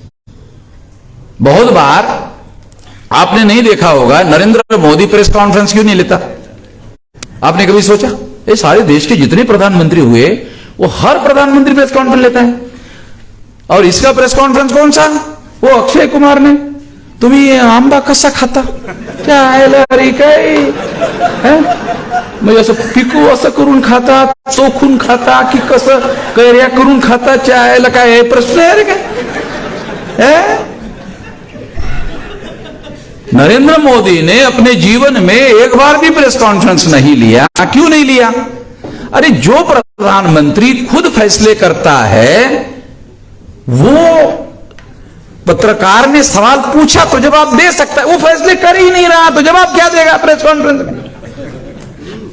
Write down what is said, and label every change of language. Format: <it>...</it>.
<hi>बहुत बार आपने नहीं देखा होगा नरेंद्र मोदी प्रेस कॉन्फ्रेंस क्यों नहीं लेता? आपने कभी सोचा? ये सारे देश के जितने प्रधानमंत्री हुए वो हर प्रधानमंत्री प्रेस कॉन्फ्रेंस लेता है, और इसका प्रेस कॉन्फ्रेंस कौन सा? वो अक्षय कुमार ने,</hi> <mr>तुम्ही आंबा कसा खाता, क्या आहे काय म्हणजे असं पिकू असं करून खाता, चोखून खाता की कसं कैऱ्या करून खाता, चायला काय प्रश्न आहे रे काय?</mr> <hi>नरेंद्र मोदी ने अपने जीवन में एक बार भी प्रेस कॉन्फ्रेंस नहीं लिया। क्यों नहीं लिया? अरे जो प्रधानमंत्री खुद फैसले करता है, वो पत्रकार ने सवाल पूछा तो जवाब दे सकता है, वो फैसले कर ही नहीं रहा तो जवाब क्या देगा प्रेस कॉन्फ्रेंस में?</hi>